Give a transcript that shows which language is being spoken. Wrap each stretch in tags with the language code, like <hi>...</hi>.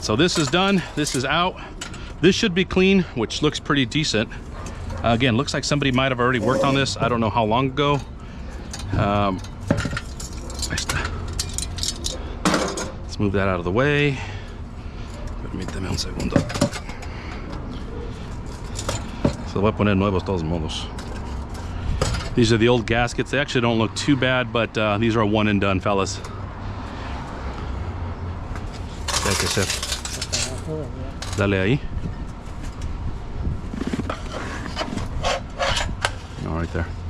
<en>So this is done, this is out. This should be clean, which looks pretty decent. Again, looks like somebody might have already worked on this. I don't know how long ago. Let's move that out of the way.</en> <es>Permíteme un segundo. Se lo voy a poner nuevos todos modos.</es> <en>These are the old gaskets. They actually don't look too bad, but these are a one and done, fellas.</en> <es>¿Qué hay que hacer? Dale ahí.</es> <en>All right there.</en>